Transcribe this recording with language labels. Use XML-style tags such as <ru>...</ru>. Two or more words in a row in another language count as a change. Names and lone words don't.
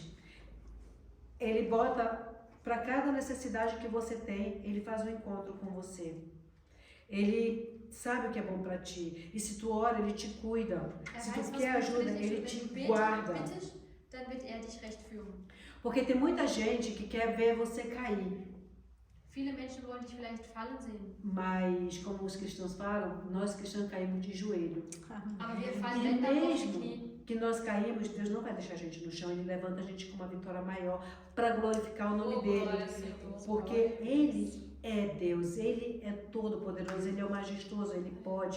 <pt>Ele bota para cada necessidade que você tem, Ele faz um encontro com você. Ele sabe o que é bom para ti. E se tu ora, Ele te cuida. Se tu quer ajuda, Ele te guarda. Porque tem muita gente que quer ver você cair.</pt> <de>Viele Menschen wollen dich vielleicht fallen sehen.</de> <pt>Mas, como os cristãos falam, nós cristãos caímos de joelho. E mesmo que nós caímos, Deus não vai deixar a gente no chão, Ele levanta a gente com uma vitória maior para glorificar o nome dEle. Porque Ele é Deus, Ele é todo poderoso, Ele é o majestoso, Ele pode.</pt>